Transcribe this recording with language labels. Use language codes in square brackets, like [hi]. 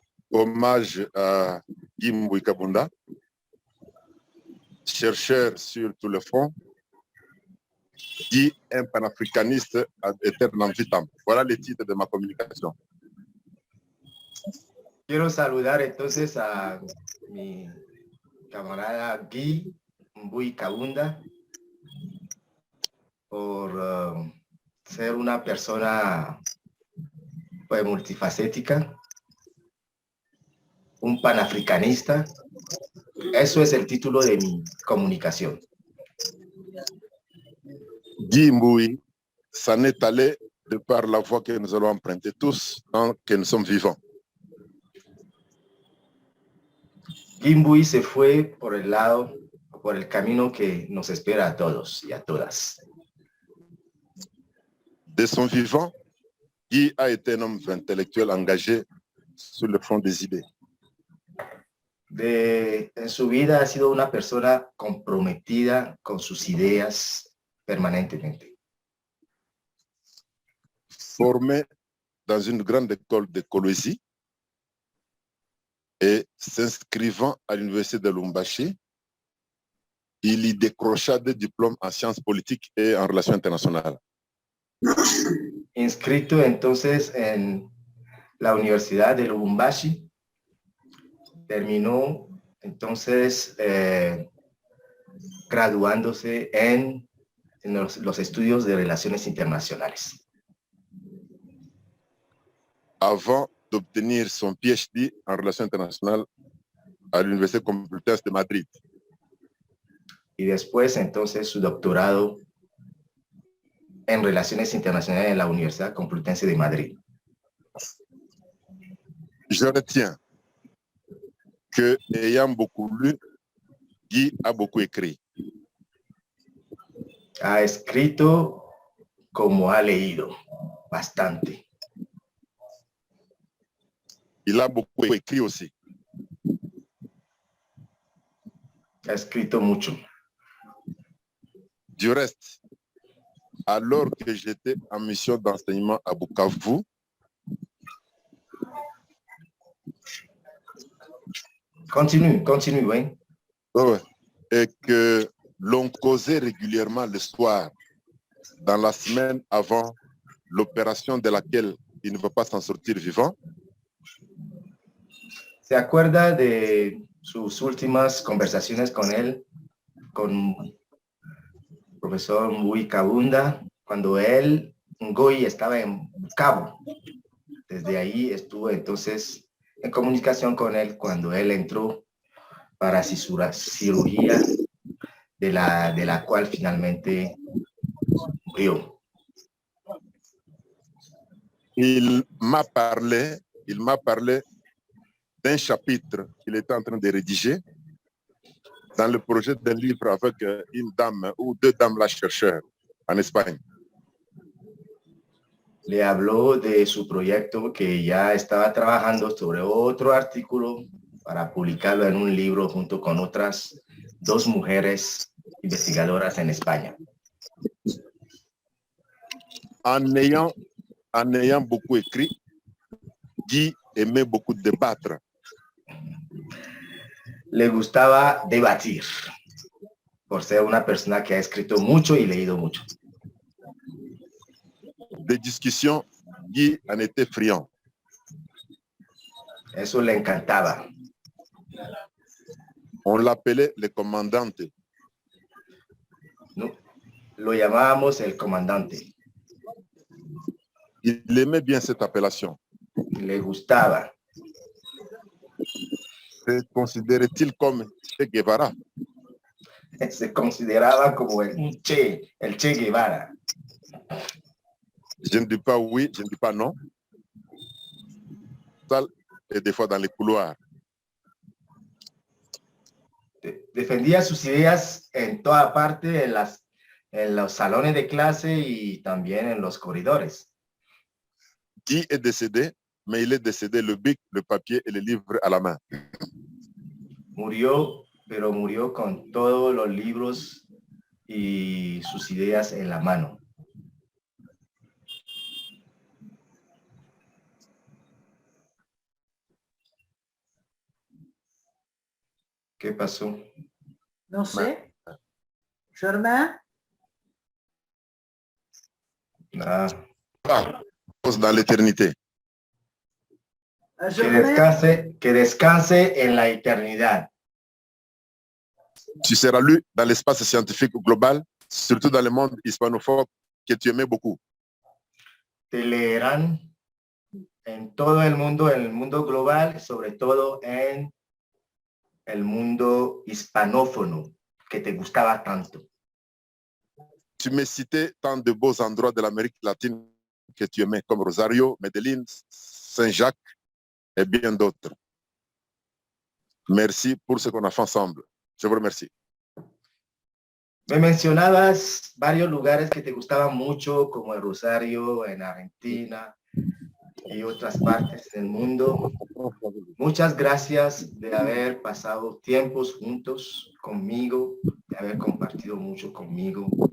[fr] hommage à Guy Mbui Kabunda, chercheur sur tout le front, Guy, un panafricaniste [la] ad aeternam vitam. [fr] Voilà les titres de ma communication. [es] Quiero saludar entonces a mi camarada Guy Mbui Kabunda por ser una persona pues, multifacética, un panafricanista. Eso es el título de mi comunicación. [fr] Guy Mbui s'en est allé de par la voie que nous allons emprunter tous tant que nous sommes vivants. [es] Guy Mbui se fue por el camino que nos espera a todos y a todas. [fr] De son vivant, Guy a été un homme intellectuel engagé sur le front des idées. [es] En su vida ha sido una persona comprometida con sus ideas permanentemente. [fr] Formé dans une grande école de Kolwezi et s'inscrivant à l'université de Lubumbashi, il y décrocha des diplômes en sciences politiques et en relations internationales. [es] Inscrito entonces en la Universidad de Lubumbashi, terminó entonces graduándose en los estudios de relaciones internacionales. [fr] Avant d'obtenir son PhD en relations internationales à l'Université Complutense de Madrid. [es] Y después entonces su doctorado en relaciones internacionales en la Universidad Complutense de Madrid. [fr] Je retiens que, ayant beaucoup lu, Guy a beaucoup écrit. [es] Ha escrito como ha leído, bastante. [fr] Il a beaucoup écrit aussi. [es] Ha escrito mucho. [fr] Du reste, alors que j'étais en mission d'enseignement à Bukavu, Continue, oui. Ouais, et que l'on causait régulièrement le soir, dans la semaine avant l'opération de laquelle il ne va pas s'en sortir vivant. [es] ¿Se acuerda de sus últimas conversaciones con él, con el profesor Mbui Kabunda, cuando él, Ngoy, estaba en Bukavu? Desde ahí estuvo entonces en comunicación con él cuando él entró para cirugía de la cual finalmente murió. [fr] Il m'a parlé d'un chapitre qu'il était en train de rédiger dans le projet d'un livre avec une dame ou deux dames là chercheurs en Espagne. [es] Le habló de su proyecto que ya estaba trabajando sobre otro artículo para publicarlo en un libro junto con otras dos mujeres investigadoras en España. [fr] En ayant beaucoup écrit, Guy aimait beaucoup débattre. [es] Le gustaba debatir, por ser una persona que ha escrito mucho y leído mucho. [fr] Des discussions, Guy en était friand. [es] Eso le encantaba. [fr] On l'appelait le comandante. [es] No, lo llamábamos el comandante. [fr] Il aimait bien cette appellation. [es] Le gustaba. [fr] Se considérait-il comme Che Guevara? [es] Se consideraba como el Che Guevara. [fr] Je ne dis pas oui, je ne dis pas non. Et des fois dans les couloirs. [es] Defendía sus ideas en toda parte, en los salones de clase y también en los corredores. [fr] Guy est décédé, mais il est décédé le bic, le papier et le livre à la main. [es] Murió, pero murió con todos los libros y sus ideas en la mano. ¿Qué pasó? No sé. Germain? Ah. [fr] Dans l'éternité. [es] Que descanse en la eternidad. [fr] Tu seras lu dans l'espace scientifique global, surtout dans le monde hispanophone que tu aimais beaucoup. [es] Te leerán en todo el mundo global, sobre todo en el mundo hispanófono, que te gustaba tanto. [fr] Tu me citais tant de beaux endroits de l'Amérique latine que tu aimais, comme Rosario, Medellín, Saint-Jacques et bien d'autres. Merci pour ce qu'on a fait ensemble. Je vous remercie. [es] Me mencionabas varios lugares que te gustaban mucho, como el Rosario, en Argentina y otras partes del mundo. Muchas gracias de haber pasado tiempos juntos conmigo, de haber compartido mucho conmigo.